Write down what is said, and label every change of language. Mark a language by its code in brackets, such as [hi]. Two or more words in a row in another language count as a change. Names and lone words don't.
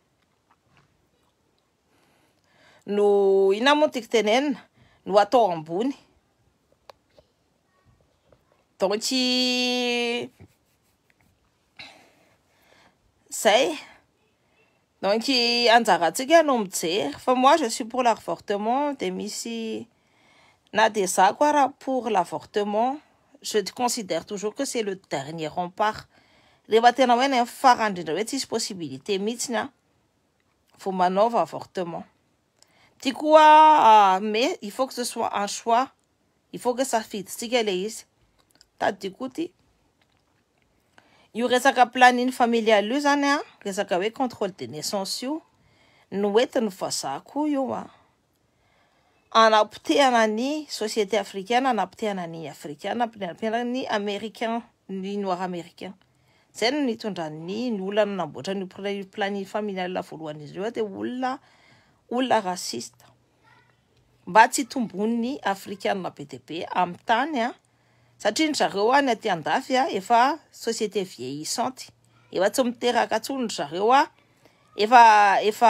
[mg] no ina moa tiako tenenina no atao ambony donc zay donc anjaratsika no mijery fa [fr] moi je suis pour l'avortement [mg] de misy na de za [fr] quoi raha pour l'avortement je considère toujours que c'est le dernier rempart [mg] rehefa tena hoe ny farany indrindra hoe tsisy possibilité mihitsiny faut manaova avortement ty koa [fr] mais il faut que ce soit un choix il faut que [mg] safiditsika le izy tadiko ty io resaka [fr] planning familial [mg] io zany resaka hoe [fr] contrôle de naissance [mg] io no entiny vazako io anapotehana ny [fr] société africaine [mg] anapotehana ny africaine anapotehana ny américain ny [fr] noir américain [mg] zay no nitondran'ny olona namboatra ny [fr] planning familial [mg] voalohany izy ireo de olona raciste mba tsy tombony africaine be dia be amin'ny tany satria ny zareo ny aty andafy efa [fr] société vieillissante [mg] efa tsy miteraka atsony zareo a efa